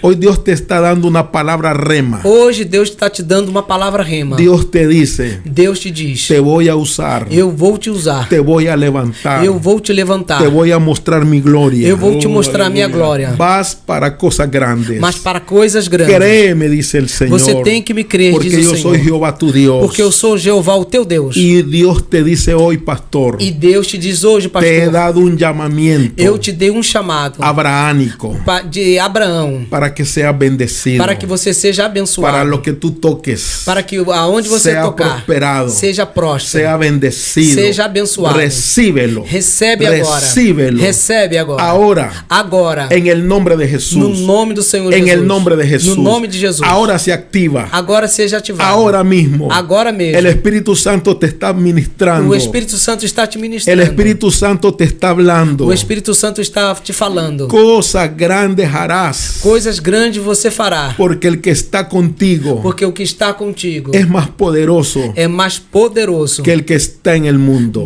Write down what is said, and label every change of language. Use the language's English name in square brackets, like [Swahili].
[Spanish] Hoy Dios te está dando una palabra rema. [Portuguese] Hoje Deus está te dando uma palavra rema. [Spanish] Dios te dice, [Portuguese] Deus te diz: [Spanish] te voy a usar, [Portuguese] eu vou te usar. [Spanish] te voy a levantar, [Portuguese] Eu vou te levantar. [Spanish] te voy a mostrar mi gloria. [Portuguese] Eu vou te mostrar a minha glória. [Spanish] Vas para cosas grandes. [Portuguese] Mas para coisas grandes. [Spanish] Créeme, dice el Señor. [Portuguese] Você tem que me crer, [Spanish] porque [Portuguese] diz o [Spanish] yo [Portuguese] Senhor. [Spanish] soy Jehová tu Dios. [Portuguese] Porque eu sou Jeová, o teu Deus. [Spanish] Y Dios te dice hoy, pastor, [Portuguese] E Deus te diz hoje, [Spanish] te he [Portuguese] pastor, [Spanish] dado un llamamiento [Portuguese] eu te dei um chamado [Spanish] abrahámico [Portuguese] de Abraão [Spanish] para que sea bendecido, [Portuguese] para que você seja [Spanish] para [Portuguese] abençoado, [Spanish] lo que tú toques, [Portuguese] para que aonde você [Spanish] sea [Portuguese] tocar [Spanish] prosperado, [Portuguese] seja próspero, [Spanish] sea bendecido, [Portuguese] seja abençoado. [Spanish] recíbelo, [Portuguese] Recebe agora. [Spanish] recíbelo, [Portuguese] Recebe agora. [Spanish] ahora, en el nombre de Jesús, [Portuguese] no nome do Senhor [Spanish] en [Portuguese] Jesus. [Spanish] el nombre de Jesús, [Portuguese] No nome de Jesus. [Spanish] ahora se activa, [Portuguese] Agora seja ativado. [Spanish] ahora mismo, [Portuguese] Agora mesmo. [Spanish] el Espíritu Santo te está ministrando, [Portuguese] O Espírito Santo está te [Spanish] el [Portuguese] ministrando. [Spanish] Espíritu Santo te está hablando, [Portuguese] O Espírito Santo está te falando. [Spanish] cosas grandes harás, [Portuguese] Coisas grandes você fará. [Spanish] porque el que está contigo [Portuguese] Porque o que está contigo [Spanish] es más poderoso [Portuguese] é mais poderoso [Spanish] que el que está en el mundo.